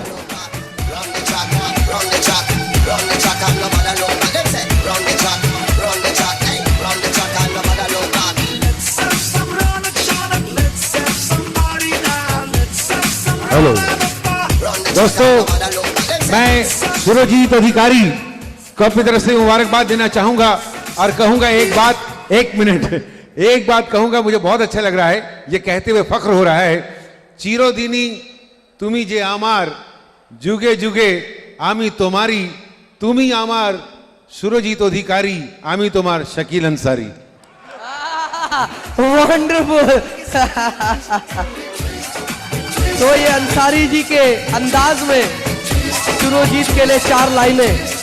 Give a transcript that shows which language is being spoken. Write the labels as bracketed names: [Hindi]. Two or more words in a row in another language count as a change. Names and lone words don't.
[Hindi] हेलो दोस्तों, मैं सुरजीत अधिकारी को अपनी तरफ से मुबारकबाद देना चाहूंगा और कहूंगा एक बात, एक मिनट, एक बात कहूंगा, मुझे बहुत अच्छा लग रहा है, ये कहते हुए फख्र हो रहा है। [Bangla] চিরদিনই তুমি যে আমার, যুগে যুগে আমি তোমারই, তুমি আমার সুরজিত অধিকারী, আমি তোমার শাকিল আনসারী। [Hindi] वंडरफुल। तो ये अंसारी जी के अंदाज में सुरजीत के लिए 4 लाइनें।